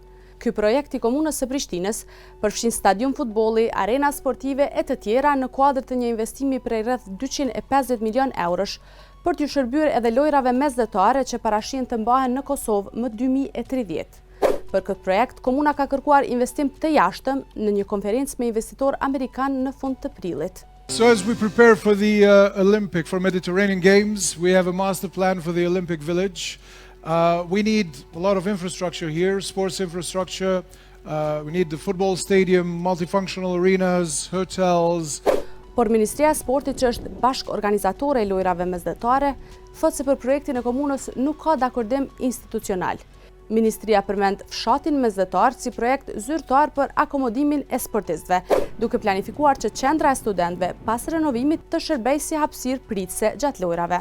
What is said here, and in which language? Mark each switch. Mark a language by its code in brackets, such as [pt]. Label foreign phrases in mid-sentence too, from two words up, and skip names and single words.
[sq] Ky projekt i komunës së Prishtinës përfshin stadium futbolli, arena sportive e të tjera në kuadër të një investimi prej rreth 250 milion eurosh për t'ju shërbyer edhe lojrave mesdhetare që parashihen të mbahen në Kosovë më 2030. Për këtë projekt, komuna ka kërkuar investim të jashtëm në një konferencë me investitor amerikan në fund të prillit. [en] So as we prepare for the for Mediterranean Games, we have a master plan for the Olympic Village. We need a lot of infrastructure here, sports infrastructure. We need the football stadium, multifunctional arenas, hotels. [sq] Por Ministria e Sportit, që është bashkë organizatore e lojrave mesdhetare, thotë se për projektin e komunës nuk ka dakordim institucional. Ministria përmend fshatin mesdhetar si projekt zyrtar për akomodimin e sportistëve, duke planifikuar që qendra e studentëve pas renovimit të shërbejë si hapësirë pritëse gjatë lojrave.